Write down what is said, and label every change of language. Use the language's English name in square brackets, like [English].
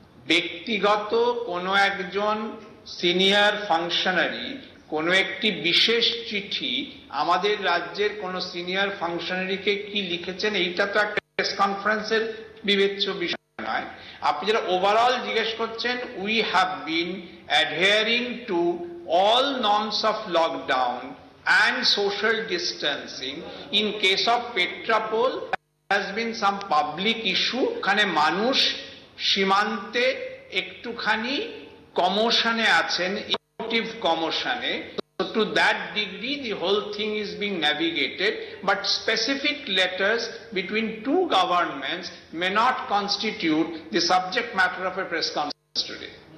[Bangla] ব্যক্তিগত কোনো একজন সিনিয়র ফাংশনারি কোনো একটি বিশেষ চিঠি আমাদের রাজ্যের কোন সিনিয়র ফাংশনারিকে কি লিখেছেন এইটা তো একটা প্রেস কনফারেন্সের বিবেচ্য বিষয় নয়। আপনি যারা ওভারঅল জিজ্ঞেস করছেন, [English] We have been adhering to all norms of lockdown and social distancing. In case of Petrapol, there has been some public issue. [Bangla] ওখানে মানুষ সীমান্তে একটুখানি কমোশনে আছেন, emotive কমোশনে। [English] So to that degree the whole thing is being navigated, but specific letters between two governments may not constitute the subject matter of a press conference today.